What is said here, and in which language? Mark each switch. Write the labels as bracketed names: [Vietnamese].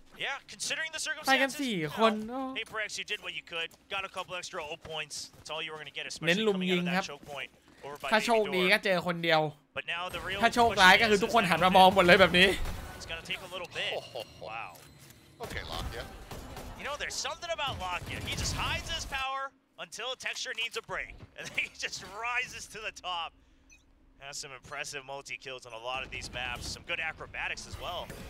[English] Yeah, considering the circumstances, PRX, you did what you could. Got a couple extra ult points. That's all you were going to get, especially coming out of that choke point. [Thai] ถ้าโชคดีก็เจอคนเดียว [English] But now the real [Thai] ถ้าโชคร้ายก็คือทุกคนหันมามองหมดเลยแบบนี้ [English] It's going to take a little bit. Wow. Okay, Lockya. You know, there's something about Lockya. He just hides his power until Texture needs a break, and then he just rises to the top. Has some impressive multi-kills on a lot of these maps. Some good acrobatics as well.